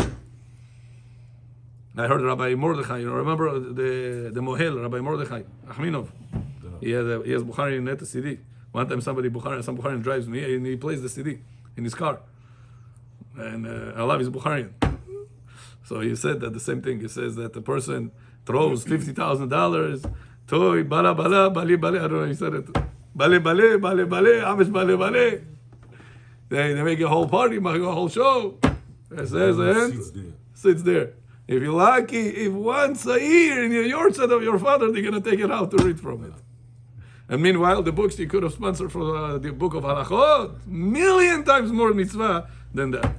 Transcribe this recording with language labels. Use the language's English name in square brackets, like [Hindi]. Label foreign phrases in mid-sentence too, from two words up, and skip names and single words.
[English] I heard Rabbi Mordechai. You know, remember the Mohel, Rabbi Mordechai Achminov. He has Bukhari in the CD. One time some Bukharian drives me and he plays the CD in his car. And I love his Bukharian. So he said that the same thing. He says that the person throws $50,000, toy, bala bala, bali bali. I don't know, he said it. Bale bale, bale bale, amish bale bale. They make a whole party, make a whole show. It says, and sits there. If you're lucky, if once a year in your yard of your father, they're going to take it out to read from it. And meanwhile, the books you could have sponsored for the book of Halachot, million times more mitzvah than that.